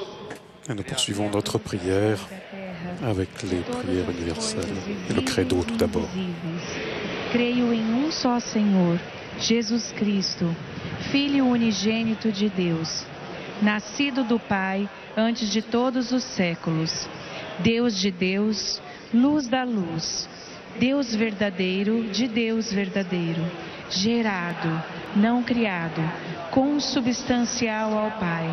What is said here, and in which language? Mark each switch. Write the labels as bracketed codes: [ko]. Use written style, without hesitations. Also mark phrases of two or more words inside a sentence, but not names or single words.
[fr] Et nous poursuivons notre prière avec les prières universelles et le credo tout d'abord. [pt] Creio em um só Senhor, Jesus Cristo, Filho unigênito de Deus, nascido do Pai antes de todos os séculos, Deus de Deus, luz da luz, Deus verdadeiro de Deus verdadeiro, gerado, não criado, consubstancial ao Pai.